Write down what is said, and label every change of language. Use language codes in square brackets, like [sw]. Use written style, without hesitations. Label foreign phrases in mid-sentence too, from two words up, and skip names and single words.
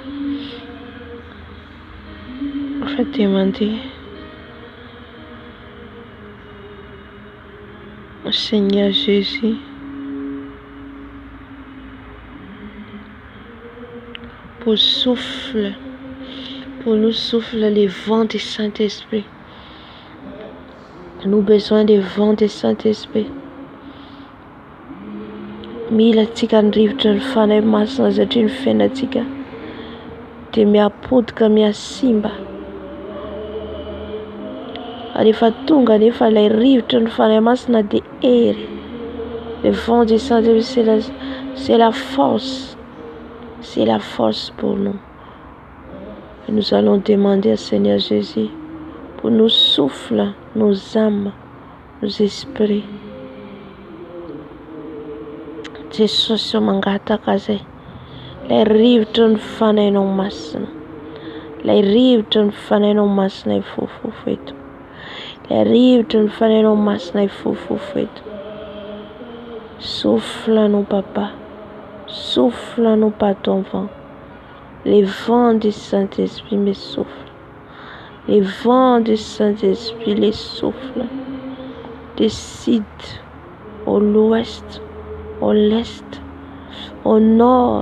[fr] Je vais te demander, Seigneur Jésus, pour nous souffler les vents du Saint-Esprit. Nous avons besoin des vents du Saint-Esprit. [mg] Mila tika ndrivotra ny fanahy masina satria ny fiainatsika dia miapodika miasimba. Rehefa tonga nefa ilay rivotra ny fanahy masina dia hery. [fr] Le vent du Saint-Esprit, c'est la force. C'est la force pour nous. Et nous allons demander au Seigneur Jésus pour nous souffler nos âmes, nos esprits. [mg] Jesosy mangataka zay. Ilay rivotra ny fanahinao masina. Ilay rivotra ny fanahinao masina ifofofo eto. Ilay rivotra ny fanahinao masina ifofofo eto. [fr] Souffle-nous, papa. Souffle-nous par ton vent. Les vents du Saint-Esprit me soufflent. Les vents du Saint-Esprit les soufflent. Décide au l'ouest, au l'est, au nord.